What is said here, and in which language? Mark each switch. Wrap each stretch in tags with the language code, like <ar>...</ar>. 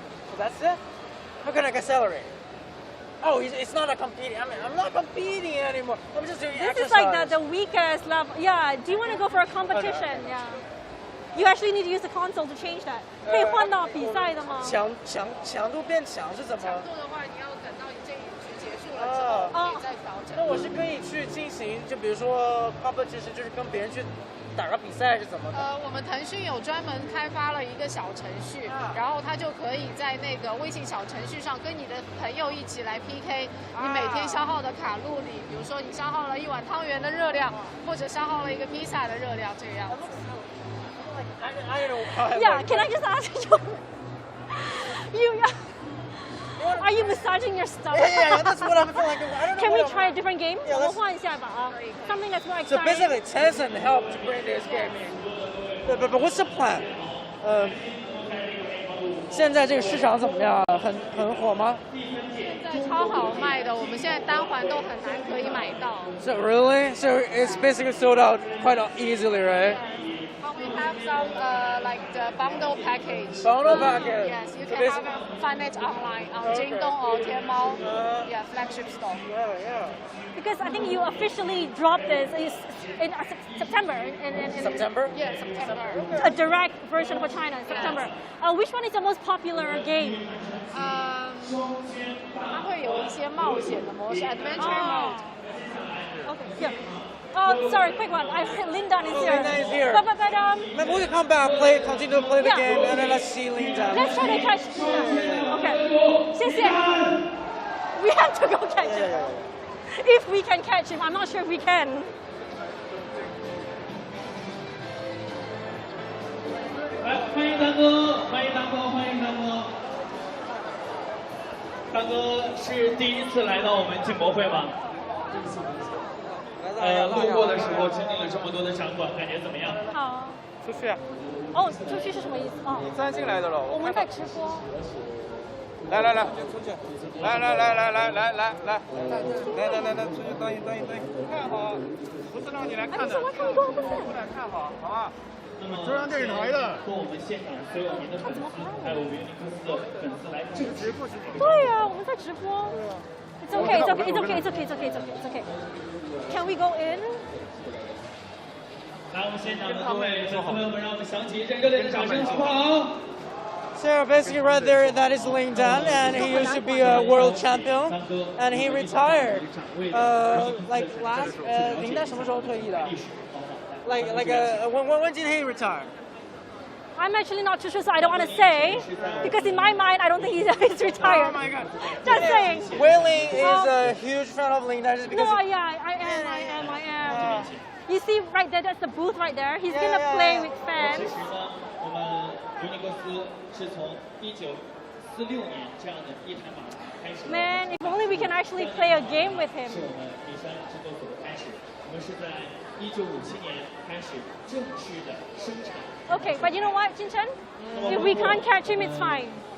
<en>So that's it? How can I accelerate? Oh, it's not a competing. I mean, I'm not competing anymore. I'm just doing exercise. This is like the weakest level. Yeah. Do you want to go for a competition? Yeah. You actually need to use the console to change that.</en> <zh>可以换到比赛的吗？强度变强是怎么？强度的话，你要等到这一局结束了之后，可以再调整。那我是可以去进行，就比如说 competition， 就是跟别人去打个比赛是怎么的？我们腾讯有专门开发了一个小程序，然后它就可以在那个微信小程序上跟你的朋友一起来 PK，你每天消耗的卡路里，比如说你消耗了一碗汤圆的热量，或者消耗了一个披萨的热量，这个样子。</zh> <en>Yeah, can I just ask you? Are you massaging your stomach? Yeah, that's what I'm feeling like. I don't know. Can we try a different game? Yeah,</en> <zh>我们换一下吧啊</zh> <en>Something that's more So exciting. basically, Tencent helped to bring this game in. But what's the plan?</en> <zh>现在这个市场怎么样？很火吗？现在超好卖的，我们现在单环都很难可以买到。</zh> <en>So really? So it's basically sold out quite easily, right? We have some like the bundle package. Bundle package. Yes, you can find it online on Jingdong or Tianmao. Yeah, flagship store. Yeah. Because I think you officially dropped this in September. September? Yeah, September. A direct version for China in September. Which one is the most popular game?</en> <zh>它会有一些冒险的模式 ，</zh> <en>adventure mode. Okay, here. Oh, sorry, quick one. Lindan is here. Lindan is here. But Maybe we can come back, continue to play the game, and then let's see Lindan. let's try to catch. Okay.</en> <zh>谢谢.</zh> <en>We have to go catch him. If we can catch him, I'm not sure if we can.</en> <zh>来，欢迎丹哥，欢迎丹哥，欢迎丹哥。大哥是第一次来到我们进博会吗？路过的时候经历了这么多的展馆，感觉怎么样？好。出去啊！哦，出去是什么意思？哦，你站进来的了。我们在直播。来，来，出去！来，出去等一，看好，不是让你来看的，我看过，不是。过来看好，好吧？那么中央电视台的和我们现场所有您的粉丝，还有尤尼克斯的粉丝来支持。对呀，我们在直播。</zh> <en>It's okay. Can we go in?</en> <zh>来，我们现场的各位粉丝朋友们，让我们响起一阵热烈的掌声，好不好？</zh> <en>So basically right there, that is Lynn, and he used to be a world champion, and he retired. Like last,</en> <zh>林丹什么时候退役的</zh> <en>when did he retire? I'm actually not too sure, so I don't want to say, because in my mind, I don't think he's retired. Oh my God! Just saying. Willie is a huge fan of Lynn, just because. No, yeah, I am. You see right there, that's the booth right there. He's gonna play with fans.</en> <zh>我们尤尼克斯是从1946年这样的一台马开始。</zh> <en>Man, if only we can actually play a game with him.</en> <zh>是我们第三制作所的开始。我们是在1957年开始正式的生产。</zh> <en>Okay, but you know what, Xinchen? If we can't catch him, it's fine.</en>